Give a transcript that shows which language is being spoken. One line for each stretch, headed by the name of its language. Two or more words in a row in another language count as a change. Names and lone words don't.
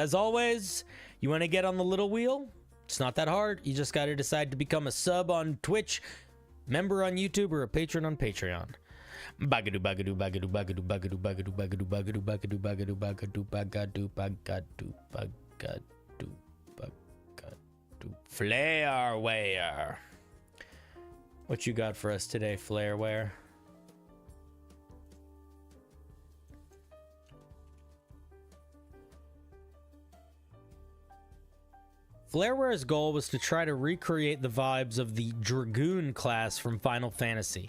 English: As always, you want to get on the little wheel? It's not that hard. You just got to decide to become a sub on Twitch, member on YouTube, or a patron on Patreon. Bagadu bagadu bagadu bagadu bagadu bagadu bagadu bagadu bagadu bagadu bagadu bagadu bagadu bagadu bagadu. Flareware. What you got for us today, Flareware? Flareware's goal was to try to recreate the vibes of the Dragoon class from Final Fantasy.